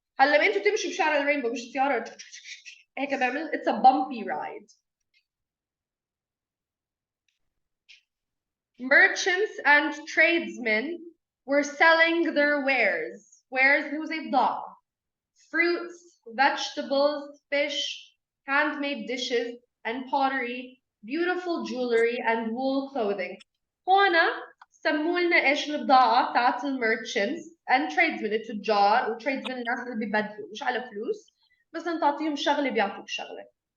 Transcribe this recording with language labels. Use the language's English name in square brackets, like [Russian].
[Arabic] هلا لما انتوا تمشوا بشارع الرينبو مش سيارة هيك بيعمل [English] it's a bumpy ride. Merchants and tradesmen were selling their wares. [Arabic] Wares اللي هو زي بضاعة. [English] Fruits, vegetables, fish, handmade dishes and pottery, beautiful jewelry and wool clothing. [Arabic] هنا سموا لنا ايش البضاعة تاعت الميرشنتس [English] and tradesmen [Arabic] التجار وتريدزمن الناس اللي بيبدلوا مش على فلوس بس انت تعطيهم شغلة بيعطوك شغلة.